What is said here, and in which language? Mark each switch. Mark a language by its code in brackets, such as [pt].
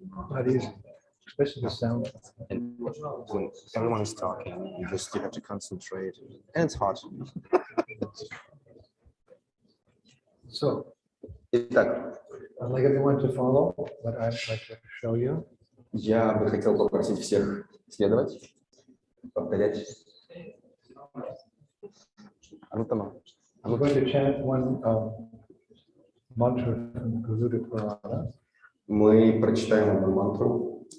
[en] Not easy, especially the sound. And when everyone is talking, you have to concentrate, and it's hard. So, [ru] Итак, [en] I'd like everyone to follow what I'd like to show you. [ru] я бы хотел попросить всех следовать, повторять. Анутама. [en] I'm going to chant one mantra from the Garuda Purana. [ru] Мы прочитаем одну мантру.